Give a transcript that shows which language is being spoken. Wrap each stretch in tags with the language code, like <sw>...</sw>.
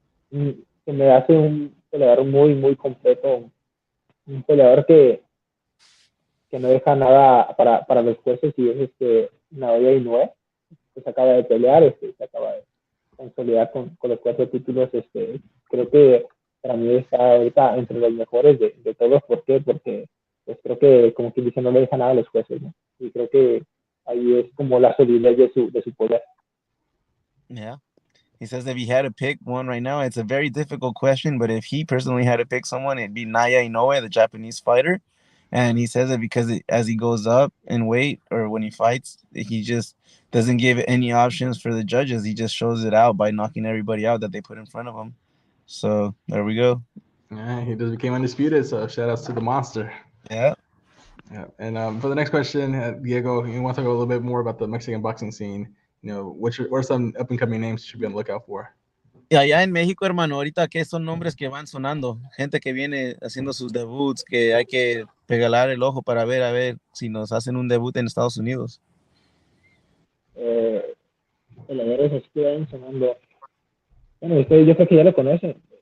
<es>Se me hace un peleador muy, muy completo, un peleador que no deja nada para los jueces, y es Naoya Inoue, que se acaba de pelear, se acaba de consolidar con los 4 títulos. Creo que para mí está ahorita entre los mejores de todos. ¿Por qué? Porque pues creo que, como quien dice, no le deja nada a los jueces, ¿no? Y creo que ahí es como la solidez de su poder.</es> <en>Yeah. He says if he had to pick one right now, it's a very difficult question, but if he personally had to pick someone, it'd be Naoya Inoue, the Japanese fighter. And he says it because as he goes up in weight, or when he fights, he just doesn't give any options for the judges. He just shows it out by knocking everybody out that they put in front of him. So there we go. Yeah, he just became undisputed, so shout outs to the monster. Yeah. Yeah. And for the next question, Diego, you want to talk a little bit more about the Mexican boxing scene? You know, what are some up and coming names you should be on the lookout for?</en> <es>Y allá en México, hermano, ahorita que son nombres que van sonando, gente que viene haciendo sus debuts, que hay que pegalar el ojo para ver a ver si nos hacen un debut en Estados Unidos. Peleadores así que van sonando. Bueno, yo creo que ya lo conocen.</es>